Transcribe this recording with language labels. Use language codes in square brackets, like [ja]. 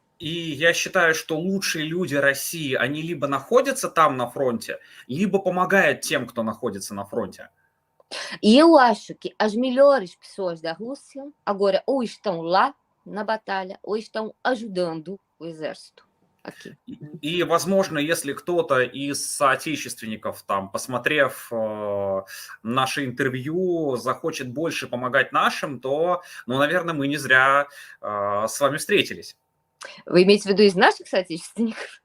[ru] И я считаю, что лучшие люди России, они либо находятся там на фронте, либо помогают тем, кто находится на фронте. [pt] E eu acho que as melhores pessoas da Rússia agora ou estão lá na batalha ou estão ajudando o exército aqui. [ru] И, возможно, если кто-то из соотечественников, там, посмотрев наше интервью, захочет больше помогать нашим, то, ну, наверное, мы не зря с вами встретились. Вы имеете в виду из наших соотечественников?